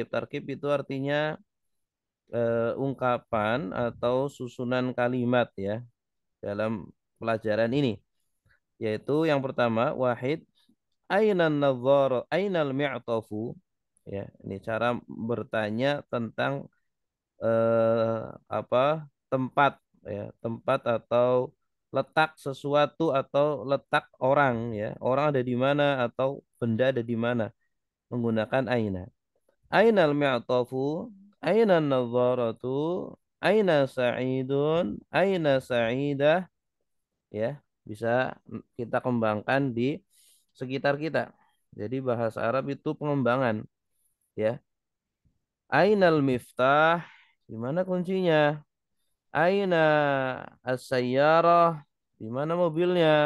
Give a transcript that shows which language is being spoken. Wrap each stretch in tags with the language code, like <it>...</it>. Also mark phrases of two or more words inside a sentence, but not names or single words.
<id>Tarkib itu artinya ungkapan atau susunan kalimat ya dalam pelajaran ini, yaitu yang pertama</id> <ar>واحد أين النظارة أين المعطف,</ar> <id>ya ini cara bertanya tentang tempat, ya tempat atau letak sesuatu atau letak orang, ya orang ada di mana atau benda ada di mana menggunakan aina.</id> <ar>أين المعطف، أين النظارة، أين سعيد، أين سعيدة,</ar> <id>ya bisa kita kembangkan di sekitar kita. Jadi bahasa Arab itu pengembangan, ya.</id> <ar>أين المفتاح,</ar> <id>di mana kuncinya?</id> <ar>أين السيارة,</ar> <id>di mana mobilnya?</id>